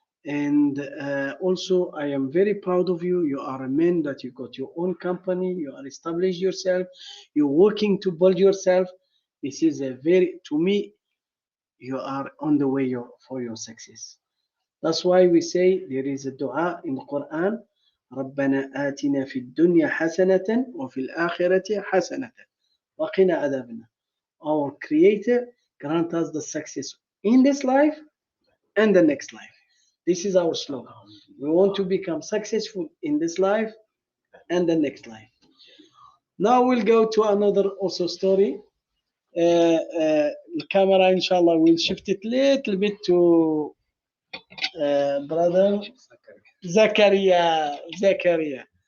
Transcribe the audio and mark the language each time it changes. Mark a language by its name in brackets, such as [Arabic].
[English] And also, I am very proud of you. You are a man that you got your own company. You are established yourself. You're working to build yourself. This is to me, you are on the way for your success. That's why we say there is a dua in the Quran. [Arabic] ربنا آتنا في الدنيا حسنة وفي الآخرة حسنة وقنا عذاب النار. [English] Our Creator grant us the success in this life and the next life. This is our slogan. We want to become successful in this life and the next life. Now we'll go to another also story. The camera, inshallah, will shift it little bit to brother Zakaria.